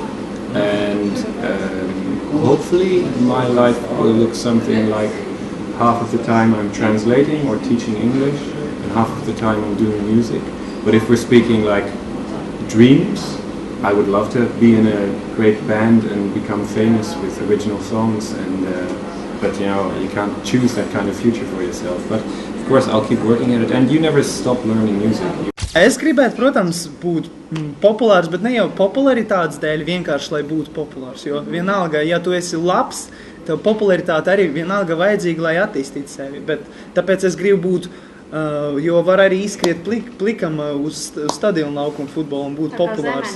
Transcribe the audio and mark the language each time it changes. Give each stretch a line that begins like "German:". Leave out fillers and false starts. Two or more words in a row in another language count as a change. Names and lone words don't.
English: And hopefully my life will look something like half of the time I'm translating or teaching English, and half of the time I'm doing music. But if we're speaking like dreams, I would love to be in a great band and become famous with original songs, and but you know, you can't choose that kind of future for yourself. But of course I'll keep working at it, and you never stop learning music.
Latvian: Es gribētu, protams, būt populārs, bet ne jau popularitātes dēļ, vienkārši lai būtu populārs. Jo vienalga, ja tu esi labs, tev popularitāte arī vienalga vajadzīga, lai attīstītu sevi. Bet tāpēc es gribu būt, jo var arī izskriet plikam uz stadionu laukumu futbolu un būt populārs.